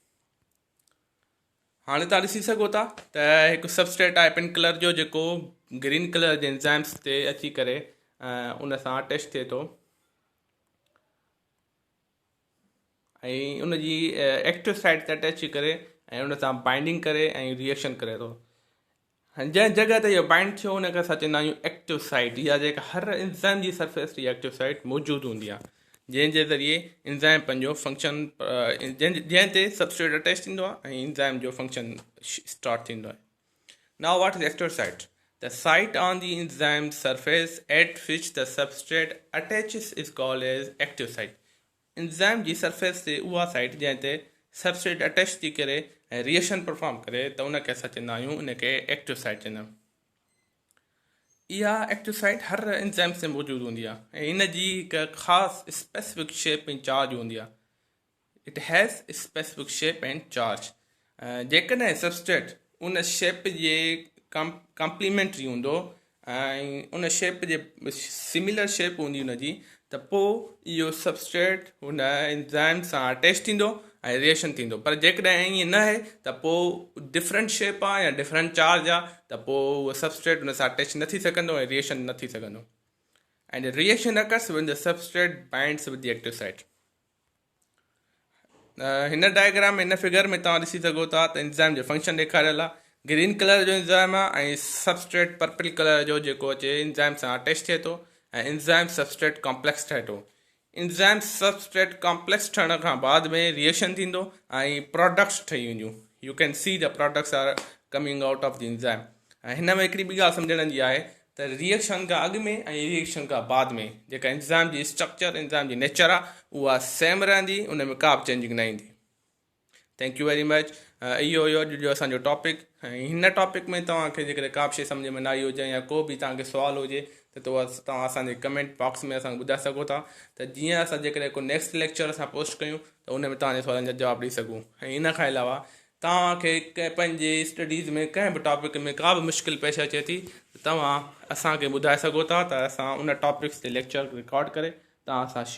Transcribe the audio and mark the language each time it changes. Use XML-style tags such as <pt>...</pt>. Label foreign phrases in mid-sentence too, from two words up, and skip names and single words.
<sd>हाणे तव्हां ॾिसी सघो था त हिकु सबस्ट्रेट आहे</sd> <en>pink colour</en> <sd>जो जेको</sd> <en>green colour</en> <sd>जे एंजाइम्स ते अची करे उन सां अटैच थिए थो ऐं उन जी</sd> <en>active site</en> <sd>ते अटैच थी करे ऐं उन सां बाइंडिंग करे ऐं रिएक्शन करे थो. जंहिं जॻह ते इहो बाइंड थियो उनखे असां चवंदा आहियूं</sd> <en>active site.</en> <sd>इहा जेका हर एंजाइम जी सरफेस जी</sd> <en>active site</en> <sd>मौजूदु हूंदी आहे, जंहिंजे ज़रिए एंजाइम पंहिंजो फंक्शन जंहिं ते</sd> <en>substrate attach</en> <sd>थींदो आहे ऐं एंजाइम जो</sd> <en>function start</en> <sd>थींदो आहे.</sd> <en>Now what is active site? The site on the enzyme surface at which the substrate attaches is called as active site.</en> <sd>एंजाइम जी सरफेस ते उहा साइट जंहिं ते</sd> <en>substrate attach</en> <sd>थी करे ऐं</sd> <en>reaction perform</en> <sd>करे त उनखे असां चवंदा आहियूं उनखे</sd> <en>active site</en> <sd>चवंदा आहियूं. इहा</sd> <en>active site</en> <sd>हर एंजाइम ते मौजूदु हूंदी आहे ऐं इन जी हिकु ख़ासि</sd> <en>specific shape</en> <sd>ऐं चार्ज हूंदी आहे.</sd> <en>It has specific shape and charge.</en> <sd>जेकॾहिं सबस्ट्रेट उन शेप जे कॉम्प्लीमेंट्री हूंदो ऐं उन शेप जे</sd> <en>similar shape</en> <sd>हूंदी उनजी त पोइ इहो सबस्ट्रेट हुन एंजाइम सां अटैच थींदो ऐं रिएक्शन थींदो. पर जेकॾहिं ईअं न आहे त पोइ</sd> <en>different shape</en> <sd>आहे या</sd> <en>different charge</en> <sd>आहे त पोइ उहो सबस्ट्रेट हुन सां अटैच न थी सघंदो ऐं रिएक्शन न थी सघंदो.</sd> <en>And reaction occurs when the substrate binds with the active site.</en> <sd>हिन डायग्राम में हिन फिगर में तव्हां ॾिसी सघो था त एंजाइम जो फंक्शन ॾेखारियल आहे.</sd> <en>green colour</en> <sd>जो एंजाइम आहे ऐं</sd> <en>substrate purple colour</en> <sd>जो जेको अचे एंजाइम सां अटैच थिए थो ऐं</sd> <en>enzyme substrate complex</en> <sd>ठहे थो.</sd> <en>enzyme substrate complex</en> <sd>ठहण खां बाद में रिएक्शन थींदो ऐं प्रोडक्ट्स ठही वेंदियूं.</sd> <en>You can see the products are coming out of the enzyme.</en> <sd>ऐं हिन में हिकिड़ी ॿी ॻाल्हि सम्झण जी आहे त रिएक्शन खां अॻु में ऐं रिएक्शन खां बाद में जेका एंजाइम जी स्ट्रक्चर एंजाइम जी नेचर आहे उहा सेम रहंदी, उन में का बि चेंजिंग न ईंदी.</sd> <en>Thank you very much.</en> <sd>इहो हुयो अॼु जो असांजो टॉपिक. ऐं हिन टॉपिक में तव्हांखे जेकॾहिं का बि शइ सम्झ में न आई हुजे या को बि तव्हांखे सुवालु हुजे त तव्हां असांजे</sd> <en>comment box</en> <sd>में असांखे ॿुधाए सघो था त जीअं असां जेकॾहिं को</sd> <en>next lecture</en> <sd>असां पोस्ट कयूं त उन में तव्हांजे सुवालनि जा जवाब ॾेई सघूं. ऐं इन खां अलावा तव्हांखे पंहिंजे स्टडीज़ में कंहिं बि टॉपिक में का बि मुश्किल पेश अचे थी त तव्हां असांखे ॿुधाए सघो था त असां उन टॉपिक्स ते</sd> <en>lecture record</en> <sd>करे तव्हां सां शेयर</sd>